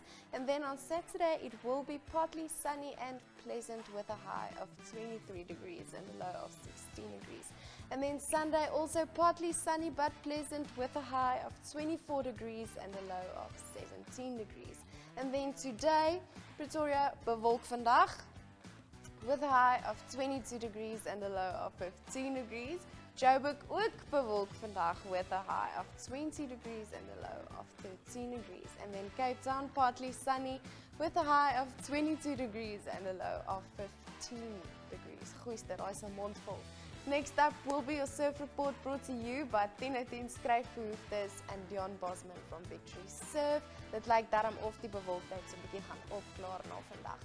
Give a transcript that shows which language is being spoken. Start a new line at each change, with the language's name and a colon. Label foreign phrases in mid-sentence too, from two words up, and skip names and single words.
English: And then on Saturday, it will be partly sunny and pleasant with a high of 23 degrees and a low of 16 degrees. And then Sunday, also partly sunny but pleasant with a high of 24 degrees and a low of 17 degrees. And then today, Pretoria
Afrikaans: bewolkt vandag
English: with a high of 22 degrees and a low of 15 degrees. Joburg
Afrikaans: ook bewolkt vandag
English: with a high of 20 degrees and a low of 13 degrees. And then Cape Town partly sunny with a high of 22 degrees and a low of 15 degrees.
Afrikaans: Goeie, daar is 'n mond vol.
English: Next up will be your surf report brought to you by 10:10 skryfbehoeftes and Deon from Victory Surf.
Afrikaans: Dit lyk daarom of die bewolkheid so 'n bietjie gaan opklaar na vandag.